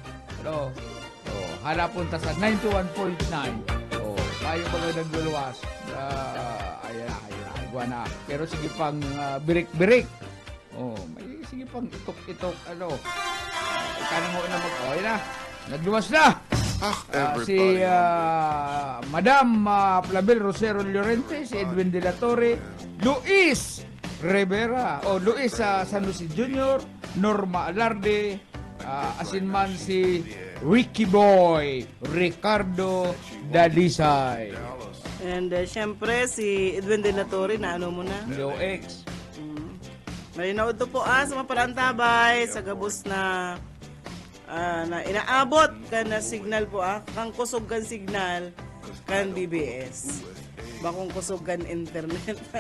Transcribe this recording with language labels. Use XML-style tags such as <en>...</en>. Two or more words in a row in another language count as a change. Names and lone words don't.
<bik>Hala punta sa 91.9. Tayo pala nagluluwas. Ayan na. Pero sige pang birik-birik. Sige pang itok-itok. Kanang mo na ayan na. Nagluwas na. Si Madam Flavel Rosero Llorente, si Edwin de la Torre, Luis Rivera, Luis San Jose Jr., Norma Alarde, asinman si Ricky Boy, Ricardo Dalisay. And syempre si Edwin de la Torre, na ano mo na? Leo X. May naudto po sa mga parantabay, sa gabos na na inaabot ka na signal po kang kusog kan signal kan BBS bakong kusog kan internet.</bik>